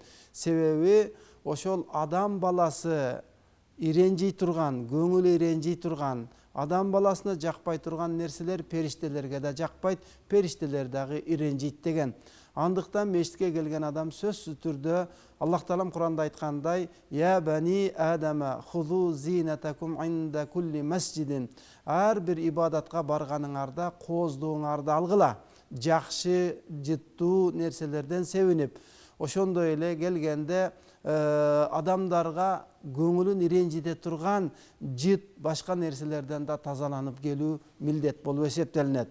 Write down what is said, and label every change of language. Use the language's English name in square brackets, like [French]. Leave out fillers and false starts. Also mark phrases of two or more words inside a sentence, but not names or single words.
[Kyrgyz] Себеби ошол адам баласы иренжий турган, көңүлү иренжий турган, адам баласына жакпай турган нерселер периштелерге да жакпайт, периштелер дагы иренжийт деген. Андыктан мечитке келген адам сөзсүз түрдө Аллах Таалам Куранда айткандай: [Arabic] "يا بني آدم خذوا زينتكم عند كل مسجد." [Kyrgyz] Ар бир ибадатка барганыңарда кооздуңарды алгыла, жакшы, жыттуу нерселерден себинип, ошондой эле келгенде адамдарга көңүлүн иренжите турган жыт башка нерселерден да тазаланып келүү милдет болуп эсептелинет.